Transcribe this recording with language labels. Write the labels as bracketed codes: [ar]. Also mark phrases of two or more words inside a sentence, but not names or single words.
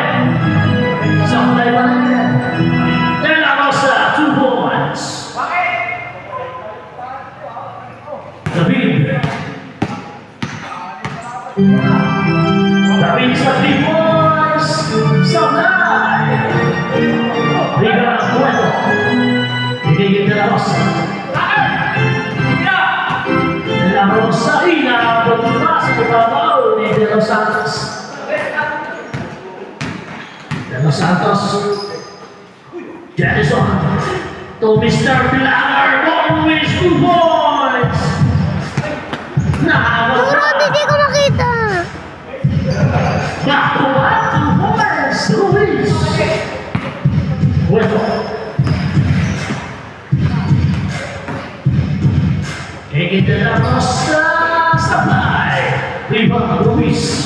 [tl] Sablay pa rin yan. [en] De La Rosa, 2 points. David. [tl] David sa [en] 3 points. [tl] Sablay. Liga Puerto. Bigigil De La Rosa. De La Rosa. Inabot pa sa ibabaw ni De Los Santos. De Los Santos. Jefferson. [en] To Mr. Blanger. Always 2 points. [tl] Nakawala. Puro, hindi ko makita. [en] Back to 2 points. [tl] Ruiz. Puerto. Higit De La Rosa. Sablay. Rebound Ruiz.